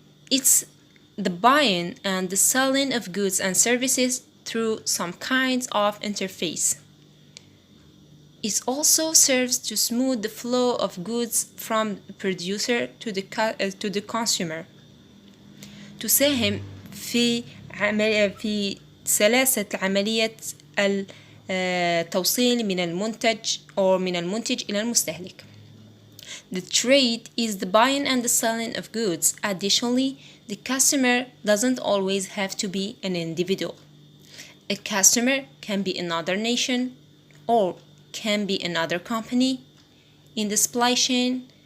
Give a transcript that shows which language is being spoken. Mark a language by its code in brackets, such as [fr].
[en] It's the buying and the selling of goods and services through some kinds of interface. It also serves to smooth the flow of goods from the producer to the consumer. [ar] تساهم في سلاسة عملية التوصيل من المنتج إلى المستهلك. [en] The trade is the buying and the selling of goods. Additionally, the customer doesn't always have to be an individual. A customer can be another nation or can be another company in the supply chain.